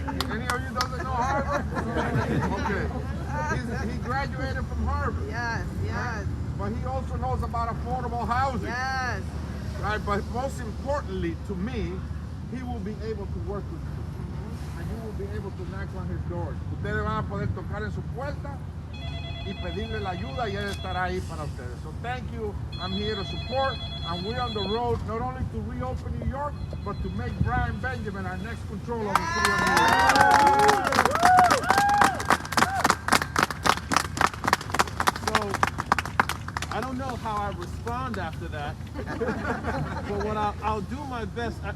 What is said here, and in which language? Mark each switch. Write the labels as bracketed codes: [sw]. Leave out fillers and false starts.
[en] Any of you doesn't know Harvard? Okay. He graduated from Harvard. Yes, yes, But he also knows about affordable housing. yes. Right, but most importantly to me, he will be able to work with you. And you will be able to knock on his doors. [es] Ustedes van a poder tocar en su puerta y pedirle la ayuda y él estará ahí para ustedes. [en] So thank you. I'm here to support, and we're on the road not only to reopen New York, but to make Brian Benjamin our next controller of the city of New York. So, I don't know how I respond after that, but what I'll do my best.